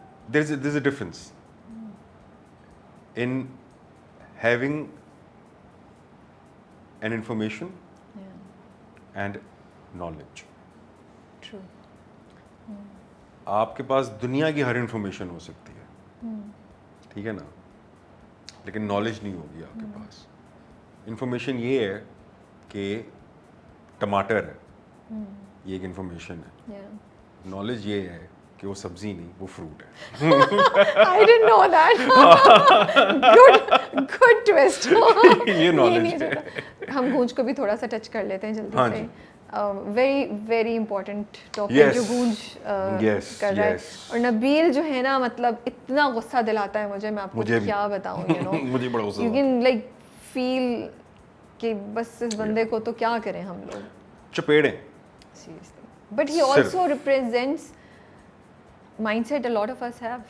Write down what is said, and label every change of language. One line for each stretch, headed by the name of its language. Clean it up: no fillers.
English: There's a difference in having an information and knowledge. True.
Hindi: आपके पास दुनिया की हर information हो सकती है, ठीक है ना, लेकिन नॉलेज नहीं होगी आपके पास. इंफॉर्मेशन ये है कि टमाटर है, ये एक इंफॉर्मेशन है. नॉलेज ये है कि वो सब्जी नहीं, वो फ्रूट है.
English: I didn't know that. good twist.
Hindi: ये नॉलेज है. हम गूंज को भी थोड़ा सा टच कर लेते हैं जल्दी हाँ से. वेरी इंपॉर्टेंट टॉपिक जो गूंज कर रहा है. और नबील जो है ना, मतलब इतना गुस्सा दिलाता है मुझे, मैं आपको क्या बताऊं. मुझे बड़ा गुस्सा.
English: you can like feel
Hindi: कि बस इस बंदे को तो क्या करें हम लोग, चपेड़े. Seriously.
English: But he also represents mindset a lot of us have.